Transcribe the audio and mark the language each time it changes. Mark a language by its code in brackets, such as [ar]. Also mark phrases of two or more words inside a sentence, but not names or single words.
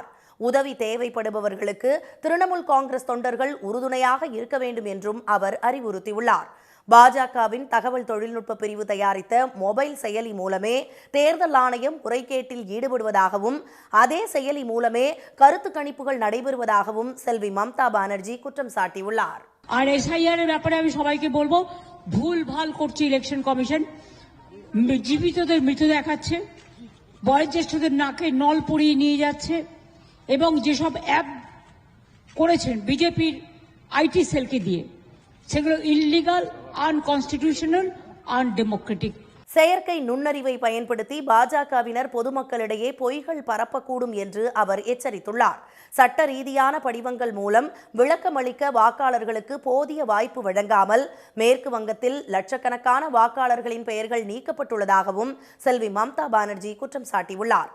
[ta] உதவி தேவைப்படுபவர்களுக்கு திரிணாமுல் காங்கிரஸ் தொண்டர்கள் உறுதுணையாக இருக்க வேண்டும் என்றும் அவர் அறிவுறுத்தியுள்ளார். பாஜகவின் தகவல் தொழில்நுட்ப பிரிவு தயாரித்த மொபைல் செயலி மூலமே தேர்தல் ஆணையம் முறைகேட்டில் ஈடுபடுவதாகவும், அதே செயலி மூலமே கருத்து கணிப்புகள் நடைபெறுவதாகவும் செல்வி மம்தா பானர்ஜி குற்றம் சாட்டியுள்ளார். [bn] ভুল ভাল করছে [en] election commission, [bn] জীবিতদের মৃত দেখাচ্ছে, বয়োজ্যেষ্ঠদের নাকে নল পরিয়ে নিয়ে যাচ্ছে এবং যেসব অ্যাপ করেছেন বিজেপির [en] IT cell [bn] দিয়ে, সেগুলো [en] illegal, unconstitutional, undemocratic. [ta] செயற்கை நுண்ணறிவை பயன்படுத்தி பாஜகவினர் பொதுமக்களிடையே பொய்கள் பரப்பக்கூடும் என்று அவர் எச்சரித்துள்ளார். சட்ட ரீதியான படிவங்கள் மூலம் விளக்கமளிக்க வாக்காளர்களுக்கு போதிய வாய்ப்பு வழங்காமல் மேற்கு வங்கத்தில் லட்சக்கணக்கான வாக்காளர்களின் பெயர்கள் நீக்கப்பட்டுள்ளதாகவும் செல்வி மம்தா பானர்ஜி குற்றம் சாட்டியுள்ளார்.